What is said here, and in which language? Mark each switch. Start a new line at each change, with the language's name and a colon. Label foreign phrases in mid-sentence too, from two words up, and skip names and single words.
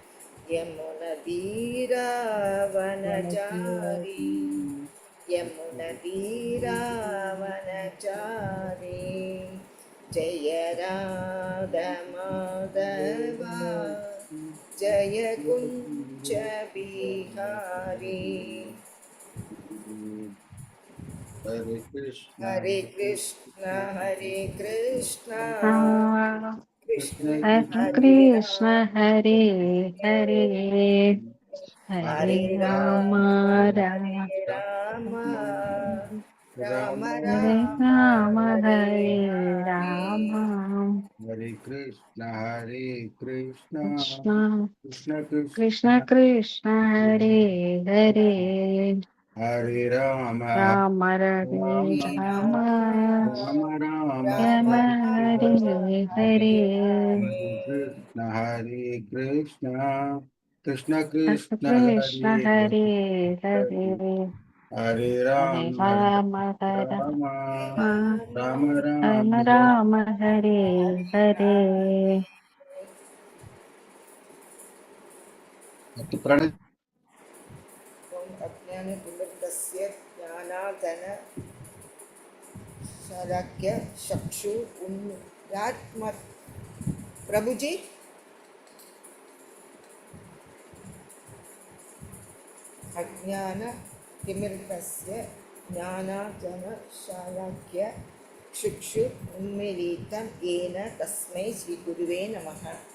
Hindi: यमुनदीरावनचारी, यमुनदीरावनचारी, जय राधा माधवा, जय कुञ्ज बिहारी,
Sanskrit: ஹரே கிருஷ்ணா हरे कृष्ण कृष्ण हरे कृष्ण राम, हरे हरे हरे हरे राम राम राम हरे राम, राम हरे राम राम हरे हरे हरे, राम ஹரே கிருஷ்ணா ஹரே கிருஷ்ணா कृष्ण கிருஷ்ண கிருஷ்ண कृष्ण कृष्ण हरे हरे ஹரே ராம राम हरे ராம राम ராம ராம राम राम राम हरे हरे हरे हरे, ஹரே கிருஷ்ணா கிருஷ்ண कृष्ण கிருஷ்ண कृष्ण ஹரே हरे ஹரே हरे ஹரே हरे ராம राम हरे ராம राम ராம राम ராம राम हरे हरे பிரணதி ॐ अज्ञानतिमिर्दस्य ज्ञानार्जन शलाक्य चक्षु उन्मिलितं
Hindi: प्रभु जी,
Sanskrit: अज्ञानतिमिर्दस्य ज्ञानार्जन शलाक्य चक्षु उन्मिलितं येन तस्मै श्रीगुरुवे नमः।